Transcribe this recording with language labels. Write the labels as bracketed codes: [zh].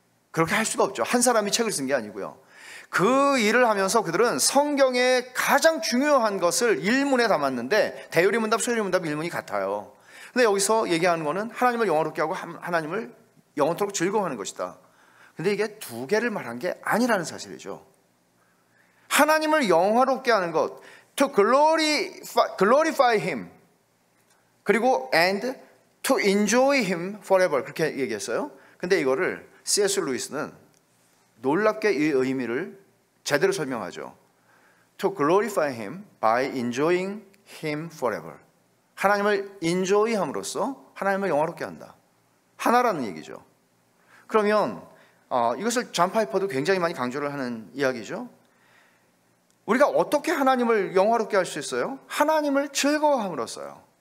[ko] 그렇게 할 수가 없죠. 한 사람이 책을 쓴 게 아니고요. 그 일을 하면서 그들은 성경의 가장 중요한 것을 일문에 담았는데, 대요리 문답, 소요리 문답 일문이 같아요. 근데 여기서 얘기하는 거는 하나님을 영화롭게 하고 하나님을 영원토록 즐거워하는 것이다. 근데 이게 두 개를 말한 게 아니라는 사실이죠. 하나님을 영화롭게 하는 것, [en] to glorify him, [ko] 그리고 [en] and to enjoy him forever, [ko] 그렇게 얘기했어요. 근데 이거를 C.S. 루이스는 놀랍게 이 의미를 제대로 설명하죠. [en] To glorify him by enjoying him forever. [ko] 하나님을 인조이함으로써 하나님을 영화롭게 한다. 하나라는 얘기죠. 그러면 이것을 존 파이퍼도 굉장히 많이 강조를 하는 이야기죠. 우리가 어떻게 하나님을 영화롭게 할 수 있어요? 하나님을 즐거워함으로써요.